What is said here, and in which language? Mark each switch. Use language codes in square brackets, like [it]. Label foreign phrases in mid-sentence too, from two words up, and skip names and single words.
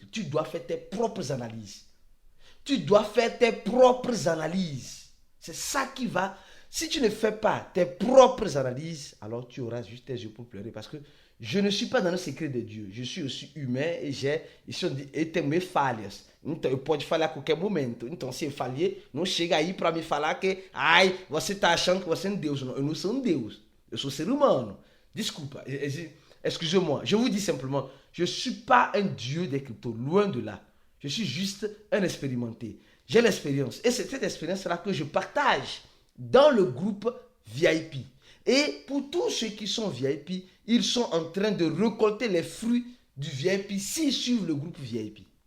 [fr] Tu dois faire tes propres analyses. Tu dois faire tes propres analyses. C'est ça qui va. Si tu ne fais pas tes propres analyses, alors tu auras juste tes yeux pour pleurer. Parce que je ne suis pas dans le secret de Dieu. Je suis aussi humain et j'ai mes falhas. [pt] Então, eu pode falhar a qualquer momento. Então, se eu falhei, não chega aí para me falar que, ai, você está achando que você é um Deus. Não, eu não sou um Deus. Eu sou ser humano. Desculpa. [fr] Excusez-moi. Je vous dis simplement, je ne suis pas un Dieu des cryptos. Loin de là. Je suis juste un expérimenté. J'ai l'expérience. Et c'est cette expérience-là que je partage dans le groupe VIP. Et pour tous ceux qui sont VIP, ils sont en train de récolter les fruits du VIP s'ils suivent le groupe VIP.